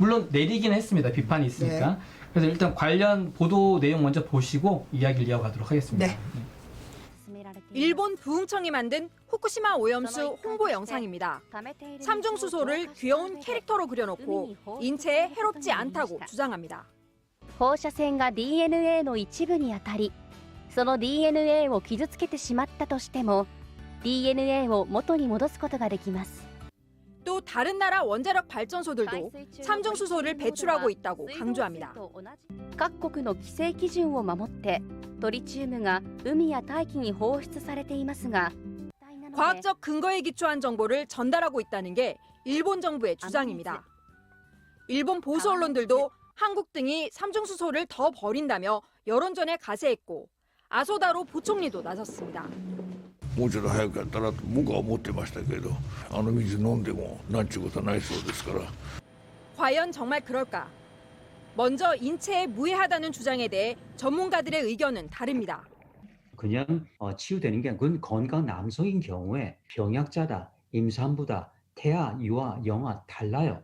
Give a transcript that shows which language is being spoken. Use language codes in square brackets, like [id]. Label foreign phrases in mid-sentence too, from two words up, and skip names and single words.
[ko] 물론 내리긴 했습니다. 비판이 있으니까. 네. 그래서 일단 관련 보도 내용 먼저 보시고 이야기를 이어가도록 하겠습니다. 네. 일본 부흥청이 만든 후쿠시마 오염수 홍보 영상입니다. 삼중수소를 귀여운 캐릭터로 그려놓고 인체에 해롭지 않다고 주장합니다. [ja] 放射線が DNA の一部に当たり、その DNA を傷つけてしまったとしても DNA を元に戻すことができます。 [ko] 또 다른 나라 원자력 발전소들도 삼중수소를 배출하고 있다고 강조합니다. [ja] 各国の規制基準を守ってトリチウムが海や大気に放出されていますが、 [ko] 과학적 근거에 기초한 정보를 전달하고 있다는 게 일본 정부의 주장입니다. 일본 보수 언론들도 한국 등이 삼중수소를 더 버린다며 여론전에 가세했고 아소다로 부총리도 나섰습니다. [ja] もうちょっと早くやったらと僕は思ってましたけど、あの水飲んでもなんちゅうことはないそうですから。 [ko] 과연 정말 그럴까? 먼저 인체에 무해하다는 주장에 대해 전문가들의 의견은 다릅니다. 그냥 치유되는 게 그건 건강한 남성인 경우에 병약자다, 임산부다, 태아, 유아, 영아 달라요.